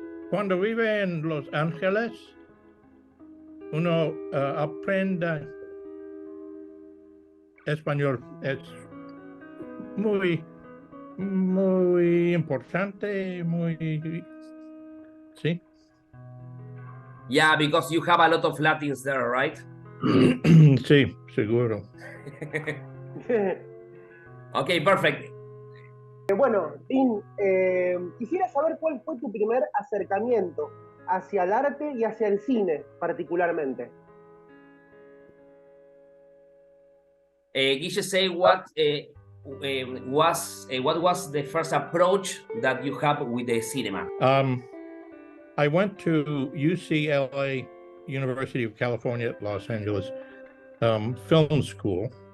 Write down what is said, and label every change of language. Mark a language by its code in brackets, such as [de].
[es] Cuando vive en Los Ángeles, uno aprende español. Es muy, muy importante, sí. [en] Yeah, because you have a lot of Latins there, right? [es] Sí, seguro. [en] Okay, perfect. [es] Bueno, Dean, quisiera saber cuál fue tu primer acercamiento hacia el arte y hacia el cine, particularmente. [en] Guille, say what was the first approach that you have with the cinema? I went to UCLA, University of California at Los Angeles, film school.